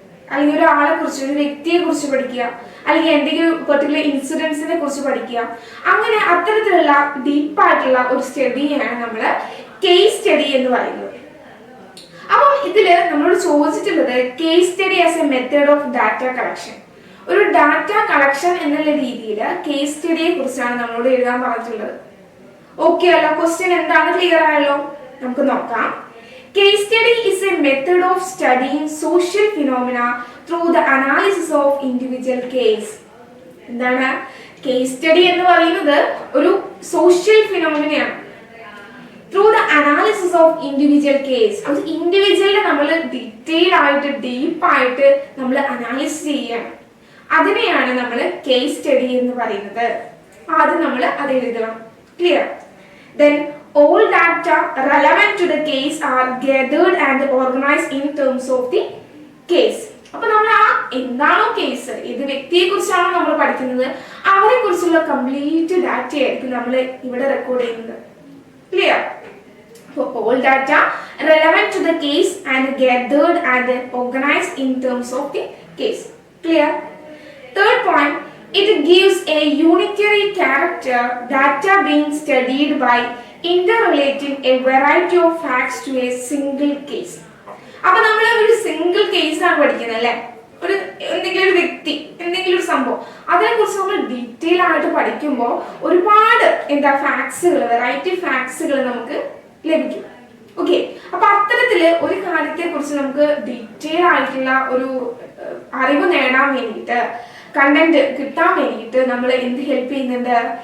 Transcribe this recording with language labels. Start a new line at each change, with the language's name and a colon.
Malayalam: അല്ലെങ്കിൽ ഒരാളെ കുറിച്ച്, ഒരു വ്യക്തിയെ കുറിച്ച് പഠിക്കുക, അല്ലെങ്കിൽ എന്തെങ്കിലും പെർട്ടിക്കുലർ ഇൻസിഡൻസിനെ കുറിച്ച് പഠിക്കുക, അങ്ങനെ അത്തരത്തിലുള്ള ഡീപ്പായിട്ടുള്ള ഒരു സ്റ്റഡിയാണ് നമ്മൾ കേസ് സ്റ്റഡി എന്ന് പറയുന്നത്. അപ്പം ഇതില് നമ്മളോട് ചോദിച്ചിട്ടുള്ളത്
English: Case study as a method of data collection.
Malayalam: ഒരു ഡാറ്റ കളക്ഷൻ എന്നുള്ള രീതിയിൽ കേസ് സ്റ്റഡിയെ കുറിച്ചാണ് നമ്മളോട് എഴുതാൻ പറഞ്ഞിട്ടുള്ളത്. ഓക്കെ അല്ലോ? ക്വസ്റ്റ്യൻ എന്താണ്? ക്ലിയർ ആയല്ലോ? നമുക്ക് നോക്കാം.
English: Case study is a method of studying social phenomena through the analysis of individual case.
Malayalam: എന്താണ് കേസ് സ്റ്റഡി എന്ന് പറയുന്നത്? ഒരു social ഫിനോമിനയാണ്.
English: Through the analysis of individual case.
Malayalam: അത് ഇൻഡിവിജ്വലിനെ നമ്മൾ ഡീറ്റെയിൽ ആയിട്ട് ഡീപ്പായിട്ട് നമ്മൾ അനാലിസിസ് ചെയ്യണം. അതിനെയാണ് നമ്മൾ കേസ് സ്റ്റഡി എന്ന് പറയുന്നത്. ആദ്യം നമ്മൾ അത് എഴുതണം. Clear?
English: Then all data relevant to the case are gathered and organized in terms of the case.
Malayalam: അപ്പോൾ നമ്മൾ ആ എന്താണോ കേസ്, ഏത് വ്യക്തിയെ കുറിച്ചാണോ നമ്മൾ പഠിക്കുന്നത്, അവരെ കുറിച്ചുള്ള കംപ്ലീറ്റ് ഡാറ്റ ആയിരിക്കും നമ്മൾ ഇവിടെ റെക്കോർഡ് ചെയ്യുന്നത്. ക്ലിയർ? അപ്പോൾ
English: all data relevant to the case and gathered and organized in terms of the case. Clear? Third point, it gives a unitary character data being studied by interrelating a variety of facts to a single case.
Malayalam: അപ്പൊ നമ്മൾ ഒരു single case ആണ് പഠിക്കുന്നത് അല്ലെ? ഒരു എന്തെങ്കിലും ഒരു വ്യക്തി, എന്തെങ്കിലും ഒരു സംഭവം, അതിനെ കുറിച്ച് നമ്മൾ ഡീറ്റെയിൽ ആയിട്ട് പഠിക്കുമ്പോൾ ഒരുപാട് ഫാക്ട്സുകൾ, വെറൈറ്റി ഫാക്ട്സുകൾ നമുക്ക് ലഭിക്കും. ഓക്കെ, അപ്പൊ അത്തരത്തില് ഒരു കാര്യത്തെ കുറിച്ച് നമുക്ക് ഡീറ്റെയിൽ ആയിട്ടുള്ള ഒരു അറിവ് നേടാൻ വേണ്ടിയിട്ട്, കണ്ടന്റ് കിട്ടാൻ വേണ്ടിയിട്ട് നമ്മൾ എന്ത് ഹെൽപ്പ് ചെയ്യുന്നുണ്ട്?